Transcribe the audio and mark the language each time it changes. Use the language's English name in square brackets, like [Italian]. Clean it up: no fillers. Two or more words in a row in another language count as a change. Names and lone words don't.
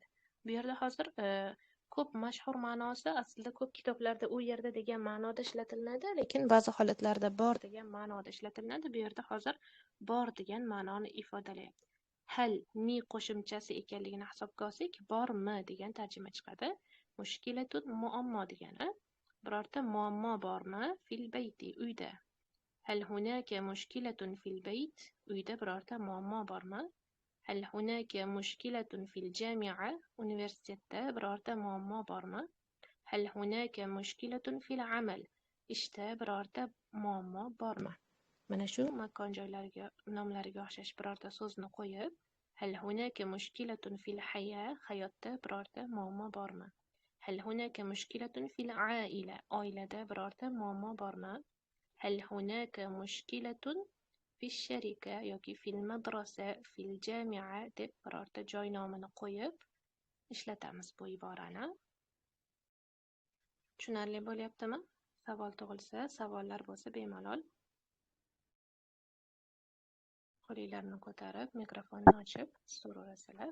[Uzbek] Bu yerda hozir ko'p mashhur ma'nosi aslida ko'p kitoblarda u yerda degan ma'noda ishlatilinadi, lekin ba'zi holatlarda bor degan ma'noda ishlatilinadi. Bu yerda hozir bor degan ma'noni ifodalayapti. Hal mi qo'shimchasi ekanligini hisobga olsak, bormi degan tarjima chiqadi. Mushkilatun muammo degani. birorta muammo bormi [Arabic] في البيت [Uzbek] uyda. [Arabic] هل هناك مشكلة في البيت [Uzbek] uyda birorta muammo bormi. [Arabic] هل هناك مشكلة في الجامعة [Uzbek] universitetda birorta muammo bormi. [Arabic] هل هناك مشكلة في العمل [Uzbek] ishda birorta muammo bormi. Mana shu makon joylariga nomlariga o'xshash birorta so'zni qo'yib [Arabic] هل هناك مشكلة في الحياة [Uzbek] hayotda birorta muammo bormi. [Arabic] هل هناك مشكلة في العائلة [Uzbek] oilada birorta muammo bormi. [Arabic] هل هناك مشكلة في الشركة [Uzbek] yoki [Arabic] في المدرسة في الجامعة [Uzbek] deb birorta joy nomini qo'yib ishlatamiz bu iborani. Tushunarli bo'lyaptimi? Savol tug'ilsa, savollar bo'lsa bemalol qo'linglarni ko'tarib, mikrofonni ochib so'raverasizlar.